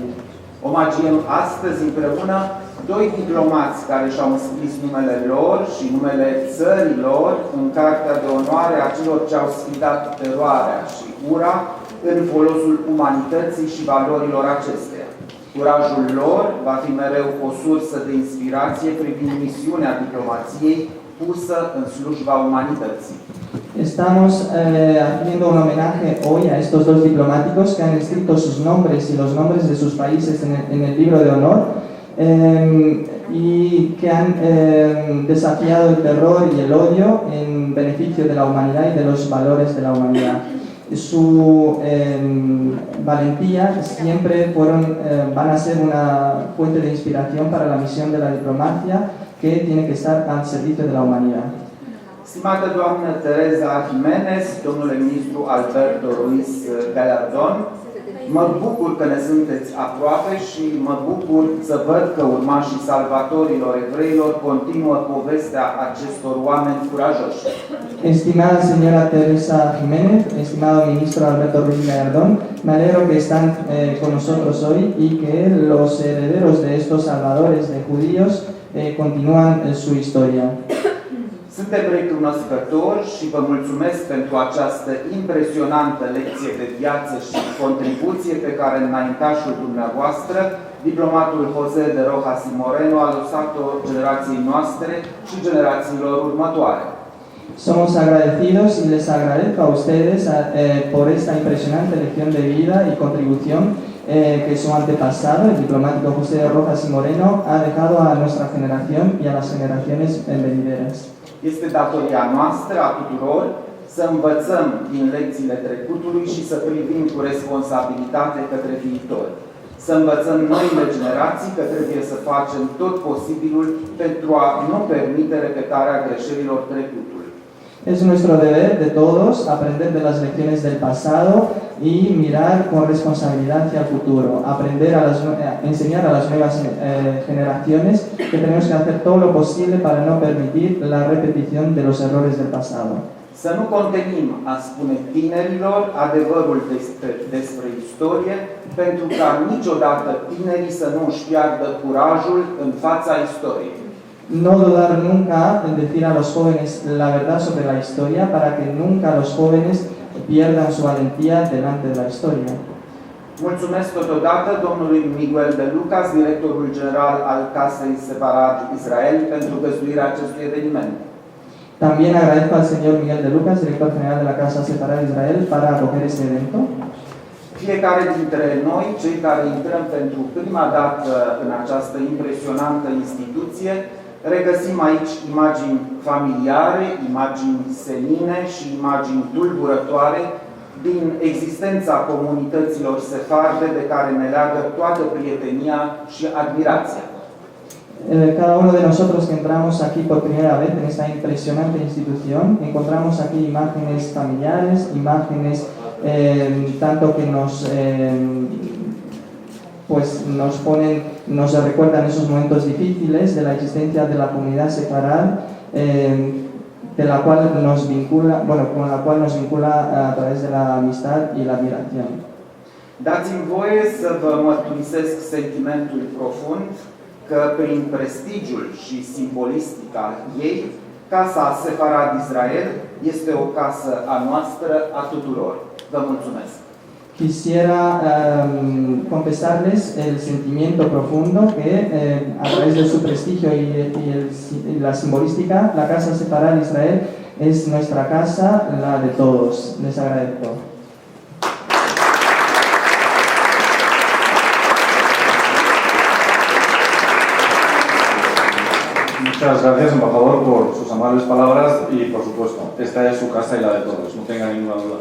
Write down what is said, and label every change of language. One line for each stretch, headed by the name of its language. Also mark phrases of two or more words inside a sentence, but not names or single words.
Romanian: Omagiem astăzi împreună doi diplomați care și-au înscris numele lor și numele țării lor în Cartea de Onoare a celor ce au sfidat teroarea și ura în folosul umanității și valorilor acesteia. Curajul lor va fi mereu o sursă de inspirație privind misiunea diplomației pusă în slujba umanității.
Spanish: Estamos haciendo un homenaje hoy a estos dos diplomáticos que han escrito sus nombres y los nombres de sus países en el libro de honor y que han desafiado el terror y el odio en beneficio de la humanidad y de los valores de la humanidad. Su valentía siempre van a ser una fuente de inspiración para la misión de la diplomacia que tiene que estar al servicio de la humanidad.
Romanian: Stimată doamnă Teresa Jiménez, domnule ministru Alberto Ruiz Gallardón, Mă bucur că ne sunteți aproape și mă bucur să văd că urmașii salvatorilor evreilor continuă povestea acestor oameni curajoși.
Spanish: Estimada señora Teresa Jiménez, estimado ministro Alberto Ruiz Gallardón, me alegro que están con nosotros hoy y que los herederos de estos salvadores de judíos continúan su historia.
Romanian: Suntem recunoscători și vă mulțumesc pentru această impresionantă lecție de viață și contribuție pe care înaintașul dumneavoastră, diplomatul José de Rojas y Moreno, a lăsat-o generației noastre și generațiilor următoare.
Spanish: Somos agradecidos y les agradezco a ustedes por esta impresionante lección de vida y contribución que su antepasado, el diplomático José de Rojas y Moreno, ha dejado a nuestra generación y a las generaciones venideras.
Romanian: Este datoria noastră a tuturor să învățăm din lecțiile trecutului și să privim cu responsabilitate către viitor. Să învățăm noile generații că trebuie să facem tot posibilul pentru a nu permite repetarea greșelilor trecutului.
Spanish: Es nuestro deber de todos aprender de las lecciones del pasado y mirar con responsabilidad hacia el futuro, enseñar a las nuevas generaciones que tenemos que hacer todo lo posible para no permitir la repetición de los errores del pasado.
Romanian: Să nu contenim a spune tinerilor adevărul despre istorie, pentru ca niciodată tinerii să nu își piardă curajul în fața istoriei.
Spanish: No dudar nunca en decir a los jóvenes la verdad sobre la historia para que nunca los jóvenes pierdan su valentía delante de la historia.
Romanian: Mulțumesc totodată domnului Miguel de Lucas, directorul general al Casei Sefarad Israel, pentru găzduirea acestui eveniment.
Spanish: También agradezco al señor Miguel de Lucas, director general de la Casa Sefarad Israel, para acoger este evento.
Romanian: Fiecare dintre noi, cei care intrăm pentru prima dată în această impresionantă instituție, regăsim aici imagini familiare, imagini senine și imagini tulburătoare din existența comunităților sefarde de care ne leagă toată prietenia și admirația.
Spanish: Cada uno de nosotros que entramos aquí por primera vez en esta impresionante institución, encontramos aquí imágenes familiares, imágenes tanto que nos recuerdan esos momentos difíciles de la existencia de la comunidad sefarad, con la cual nos vincula a través de la amistad y la admiración.
Romanian: Dați-mi voie să vă mărturisesc sentimentul profund că prin prestigiul și simbolistica ei, Casa Sefarad Israel este o casă a noastră, a tuturor. Vă mulțumesc!
Spanish: Quisiera confesarles el sentimiento profundo que a través de su prestigio y la simbolística, la Casa Sefarad Israel es nuestra casa, la de todos. Les agradezco. Muchas gracias, embajador, por sus amables palabras y, por supuesto, esta es su casa y la de todos, no tenga ninguna duda.